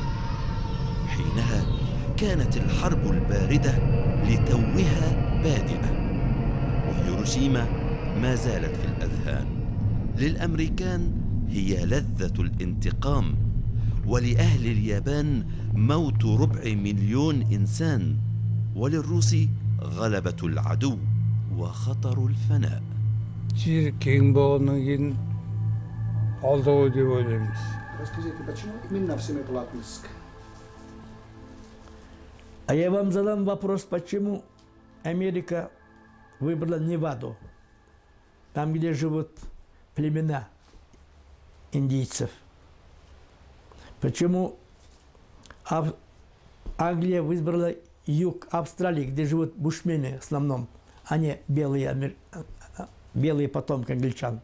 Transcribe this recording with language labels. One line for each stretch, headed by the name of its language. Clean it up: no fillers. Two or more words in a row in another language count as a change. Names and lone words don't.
Arabic: حينها كانت الحرب الباردة لتوها بادئة، وهيروشيما ما زالت في الأذهان. للأمريكان هي لذة الانتقام، ولأهل اليابان موت 250,000 إنسان، وللروس غلبة العدو وخطر الفناء.
Kazakh: жер кең болғаннан кейін алдау деп ойлаймыз.
Russian: Расскажите, почему именно в Семиплатинск? А я вам задам вопрос, почему Америка выбрала Неваду, там, где живут племена индийцев. Почему Англия выбрала юг Австралии, где живут бушмены в основном, а не белые потомки англичан.